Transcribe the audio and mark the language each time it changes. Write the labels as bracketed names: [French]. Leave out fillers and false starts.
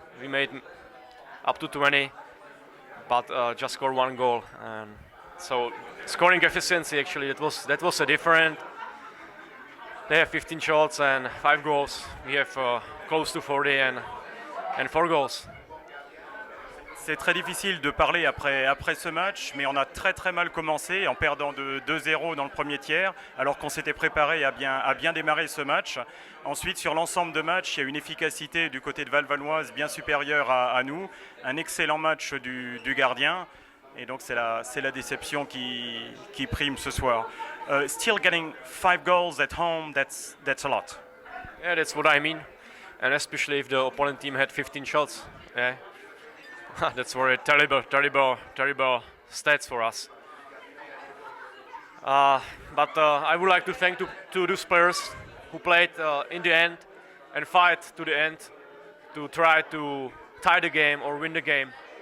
[English] We made up to 20, but just scored 1 goal. And so scoring efficiency actually that was a different. They have 15 shots and 5 goals. We have close to 40 and 4 goals. [French] C'est très difficile de parler après ce match, mais on a très mal commencé en perdant de 2-0 dans le premier tiers, alors qu'on s'était préparé à bien démarrer ce match. Ensuite, sur l'ensemble de match, il y a une efficacité du côté de Val-Vanoise bien supérieure à nous, un excellent match du gardien, et donc c'est la déception qui prime ce soir. [English] Still getting 5 goals at home, that's a lot. Yeah, that's what I mean, and especially if the opponent team had 15 shots. Yeah. That's very terrible stats for us. But I would like to thank to those players who played in the end and fight to the end to try to tie the game or win the game.